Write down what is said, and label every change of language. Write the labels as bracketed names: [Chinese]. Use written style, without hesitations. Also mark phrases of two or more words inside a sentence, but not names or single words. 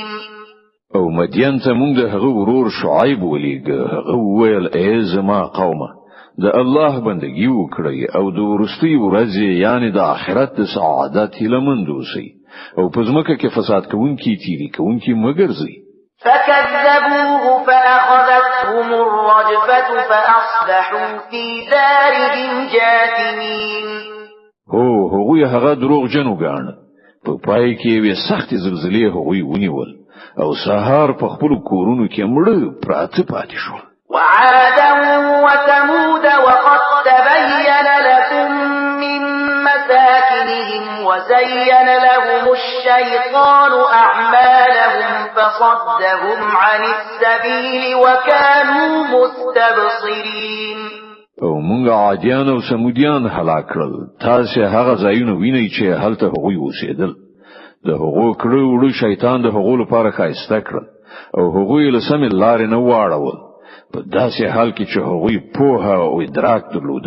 [Pashto] او مدین ته مونږ د هغه ورور شعیب ولیږه هغه وویل ای زما قومه د الله بندگی وکړئ او د ورستي ورځې یعنی د آخرت د سعادت لمن دوسی او په ځمکه کې فساد کوونکی تیری کوونکی مګرځي [Arabic] فكذبوه فأخذتهم الرجفة فأصبحوا في دارهم جاثمين [Pashto] هغوی هغه دروغ جنو ګاڼه په پای کې وي سخت زلزلې هغوی ونیول او سهار په خپل کورونو کې مړ پراته پاتې شول [Arabic] وعادا وثمود وقد تبين لكم من مساكنهم وزين لهم الشيطان أعمالهم فصدهم عن السبيل وكانوا مستبصرين [Pashto] او مونږ عادیان او سمودیان هلاک کړل تاسو هغه ځایونه وینئ چې هلته هغوی اوسېدل د هغو کړو شیطان د هغو لپاره خایسته کړل او هغوی له سمې لارې نه واړول په داسې حال کې چې هغوی پوهه او ادراک درلوده